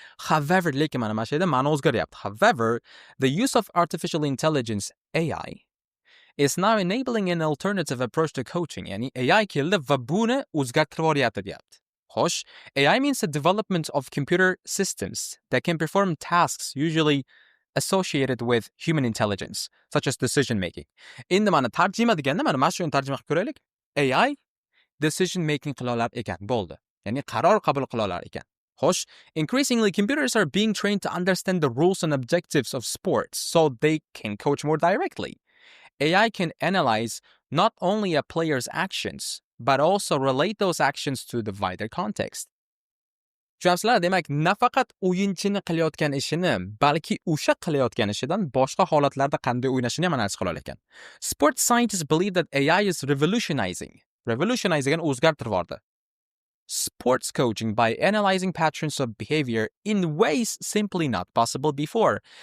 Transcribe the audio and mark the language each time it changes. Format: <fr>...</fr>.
<en>However, lekin mana shu yerda ma'no o'zgaryapti. However, the use of artificial intelligence, AI, is now enabling an alternative approach to coaching. Ya'ni AI keldi va buni o'zgartirib yuboryapti deyapti. Xo'sh, AI means the development of computer systems that can perform tasks usually associated with human intelligence, such as decision making.</en> <uz>Endi mana tarjima deganda mana shuni tarjima qilib ko'raylik. AI decision making qila olar ekan, bo'ldi. Ya'ni qaror qabul qila olar ekan.</uz> <en>Xo'sh, increasingly computers are being trained to understand the rules and objectives of sports so they can coach more directly. AI can analyze not only a player's actions, but also relate those actions to the wider context.</en> <uz>Tushunasizlar, demak, nafaqat o'yinchini qilayotgan ishini, balki o'sha qilayotgan ishidan boshqa holatlarda qanday o'ynashini ham analiz qila olar ekan.</uz> <en>Sports scientists believe that AI is revolutionizing o'zgartirib yubordi sports coaching by analyzing patterns of behavior in ways simply not possible before.</en>